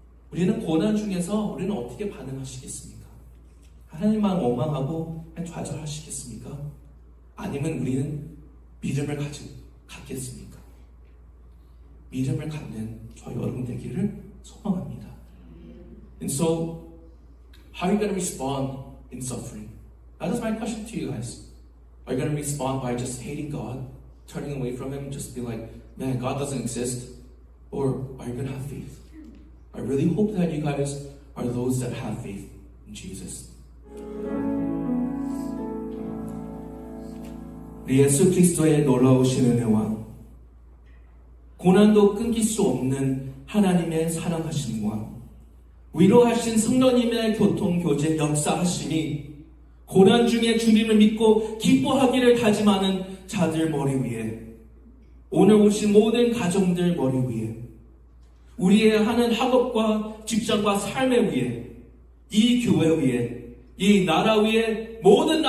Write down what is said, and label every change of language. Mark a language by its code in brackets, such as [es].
[ko] 우리는 고난 중에서 우리는 어떻게 반응하시겠습니까? 하나님만 원망하고 좌절하시겠습니까? 아니면 우리는 믿음을 갖겠습니까? 믿음을 갖는 저희 여러분 되기를 소망합니다. [en] And so, how are you going to respond in suffering? That is my question to you guys. Are you going to respond by just hating God, turning away from Him, just be like, man, God doesn't exist? Or are you going to have faith? I really hope that you guys are those that have faith in Jesus. [ko] 우리 예수 그리스도의 놀라우신 은혜와 고난도 끊길 수 없는 하나님의 사랑하심과 위로하신 성령님의 교통교제 역사하심이 고난 중에 주님을 믿고 기뻐하기를 다짐하는 자들 머리 위에, 오늘 오신 모든 가정들 머리 위에, 우리의 하는 학업과 직장과 삶의 위에, 이 교회 위에, 이 나라 위에, 모든 나라 위에 지금부터 영원히 함께 있을지어다.